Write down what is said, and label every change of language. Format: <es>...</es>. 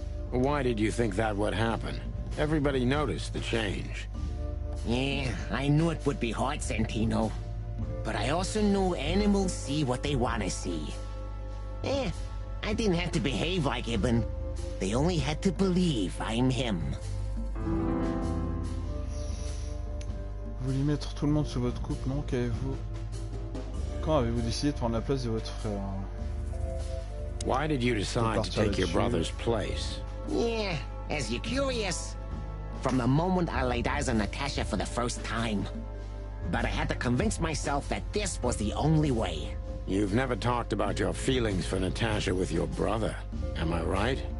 <en>Why did you think that would happen? Everybody noticed the change. Yeah, I knew it would be hard, Santino. But I also knew animals see what they want to see. I didn't have to behave like Ibn. They only had to believe I'm him.</en> <fr>Vous voulez mettre tout le monde sous votre coupe, non? Qu'avez-vous? Quand avez-vous décidé de prendre la place de votre frère?</fr> <en>Why did you decide to take your brother's place? Yeah, as you're curious. From the moment I laid eyes on Natasha for the first time. But I had to convince myself that this was the only way. You've never talked about your feelings for Natasha with your brother, am I right?</en>